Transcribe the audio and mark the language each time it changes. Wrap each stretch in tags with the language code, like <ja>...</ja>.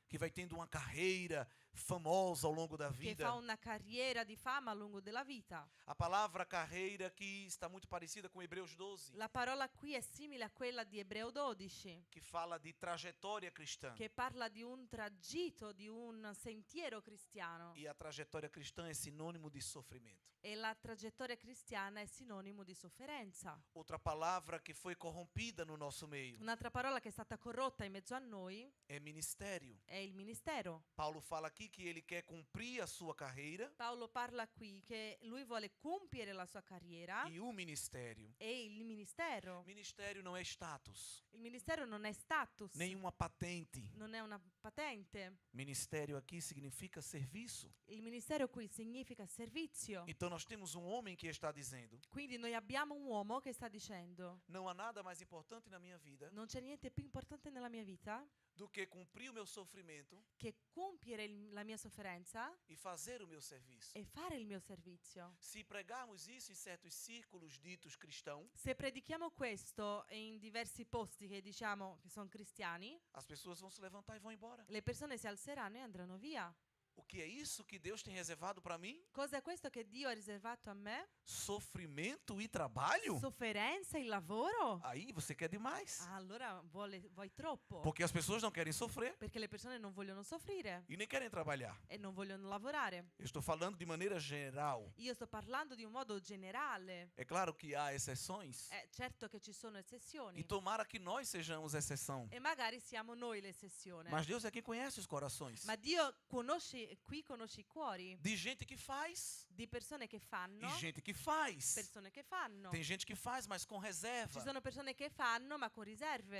<pt>que vai tendo uma carreira famosa ao longo da</pt> <it>che</it> <pt>vida.</pt> <it>fa una carriera di fama a lungo della vita.</it> <pt>A palavra carreira aqui está muito parecida com Hebreus 12,</pt> <it>La parola qui è simile a quella di Ebreo 12,</it> <pt>que fala de trajetória cristã.</pt> <it>che parla di un tragitto, di un sentiero cristiano.</it> <pt>E a trajetória cristã é sinônimo de sofrimento.</pt> <it>E la traghettoria cristiana è sinonimo di sofferenza.</it> <pt>Outra palavra que foi corrompida no nosso meio</pt> <it>Un'altra parola che è stata corrotta in mezzo a noi</it> <pt>é ministério.</pt> <it>è il ministero.</it> <pt>Paulo fala aqui que ele quer cumprir a sua carreira</pt> <it>Paolo parla qui che lui vuole compiere la sua carriera</it> <pt>e o ministério.</pt> <it>e il ministero.</it> <pt>Ministério não é status,</pt> <it>Il ministero non è status,</it> <pt>nenhuma patente.</pt> <it>non è una patente.</it> <pt>Ministério aqui significa serviço.</pt> <it>Il ministero qui significa servizio.</it> <pt>Então nós temos um homem que está dizendo:</pt> <it>Quindi noi abbiamo un uomo che sta dicendo:</it> <pt>não há nada mais importante na minha vida</pt> <it>non c'è niente più importante nella mia vita</it> <pt>do que cumprir o meu sofrimento</pt> <it>che compiere la mia sofferenza</it> <pt>e fazer o meu serviço.</pt> <it>e fare il mio servizio.</it> <pt>Se pregarmos isso em certos círculos ditos cristãos,</pt> <it>Se predichiamo questo in diversi posti che diciamo che sono cristiani,</it> <pt>as pessoas vão se levantar e vão embora.</pt> <it>le persone si alzeranno e andranno via.</it> <pt>O que é isso que Deus tem reservado para mim?</pt> <it>Cosa è questo che Dio ha riservato a me?</it> <pt>Sofrimento e trabalho?</pt> <it>Sofferenza, il lavoro?</it> <pt>Aí você quer demais.</pt> <it>Ah, allora vuoi troppo.</it> <pt>Porque as pessoas não querem sofrer</pt> <it>Perché le persone non vogliono soffrire</it> <pt>e nem querem trabalhar.</pt> <it>e non vogliono lavorare.</it> <pt>Eu estou falando de maneira geral.</pt> <it>Io sto parlando di un modo generale.</it> <pt>É claro que há exceções.</pt> <it>Certo che ci sono eccezioni.</it> <pt>E tomara que nós sejamos exceção.</pt> <it>E magari siamo noi l'eccezione.</it> <pt>Mas Deus é quem conhece os corações.</pt> <it>Ma Dio conosce i cuori</it> <pt>De gente que faz</pt> <it>di persone che fanno,</it> <pt>e gente que faz.</pt> <it>persone che fanno.</it> <pt>Tem gente que faz, mas com reserva,</pt> <it>Ci sono persone che fanno ma con riserve,</it>